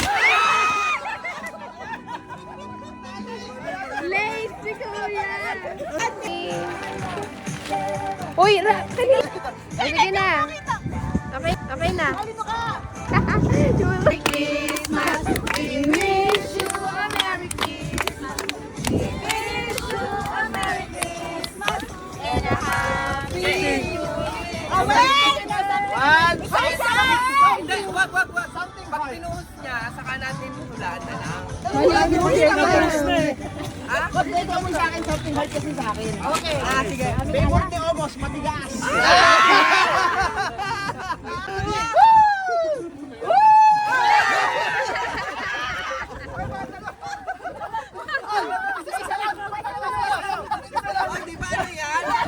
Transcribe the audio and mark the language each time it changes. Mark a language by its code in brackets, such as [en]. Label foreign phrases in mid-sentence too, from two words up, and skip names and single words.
[tl] Late si Kuya. Uy, kali. Sige na. Okay, okay na. [en] Merry Christmas. We wish you a Merry Christmas. We wish you a Merry Christmas and a Happy New Year. Oh, wait! One! Something! [tl] Hindi, wag. Pag pinuhos niya, saka natin hulaan na lang. Ha? Wag na ikaw mo sa akin, [en] something hard [tl] kasi sa akin. Okay. Sige. May birthday August, matigas. Di ba ano yan?